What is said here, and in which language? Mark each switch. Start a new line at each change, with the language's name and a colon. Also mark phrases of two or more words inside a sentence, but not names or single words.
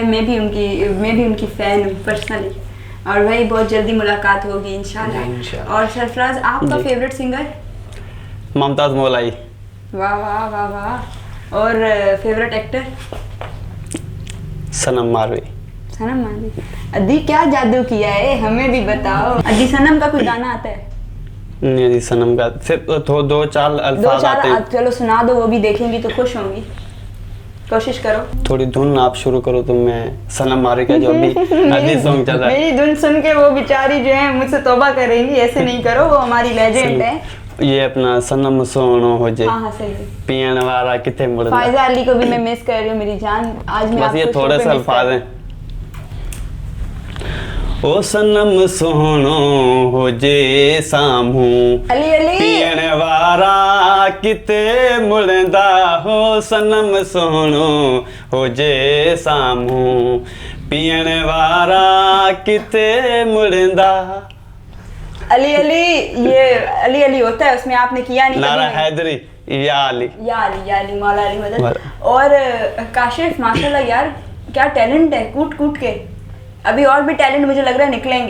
Urdu: میں بھی ان کی فین ہوں پرسنلی۔ اور بھائی بہت جلدی ملاقات ہوگی جی, ان شاءاللہ. ان شاءاللہ. اور سرفراز، آپ کا جی. فیورٹ سنگر? मुमताज मौलाई। واہ واہ واہ واہ۔ اور فیورٹ ایکٹر? सनम मारवी। सनम मारवी। ادی کیا جادو کیا ہے، ہمیں بھی بتاؤ۔ ادی صنم کا کوئی گانا آتا ہے? نہیں جی، صنم کا صرف دو چار दो الفاظ चार آتے ہیں. چلو سنا دو، وہ بھی دیکھیں گی تو خوش ہوں گی. کوشش کرو. تھوڑی دھن آپ شروع کرو تو میں صنم ماروی کا جو ابھی ابھی سانگ چل رہا ہے. میری دھن سن کے وہ بیچاری جو ہے مجھ سے توبہ کریں گی، ایسے نہیں کرو، وہ ہماری لیجنڈ ہے. یہ اپنا
Saraiki: صنم سونو ہو جے
Urdu: ہاں ہاں صحیح ہے.
Saraiki: پیاں والا کتھے مڑدا.
Urdu: فائزہ علی کو بھی میں مس کر رہی ہوں میری جان. آج میں بس یہ آپ کو تھوڑے शो سے پے مس الفاظ کر--
Saraiki: ہیں۔ او صنم سونو ہو جے سامو
Urdu: अली अली
Saraiki: پیاں وارا کتھے مڑدا ہو. صنم سونو ہو جے سامو پیاں وارا کتھے مڑدا.
Urdu: علی علی، یہ علی علی ہوتا ہے اس میں، آپ نے کیا نہیں نعرہ کبھی بھی. حیدری یا علی. یا علی مولا علی مدد. مدد. اور کاشف ماشاءاللہ یار کیا ٹیلنٹ ہے، کوٹ کوٹ کے. ابھی اور بھی ٹیلنٹ مجھے لگ رہا ہے نکلیں گے.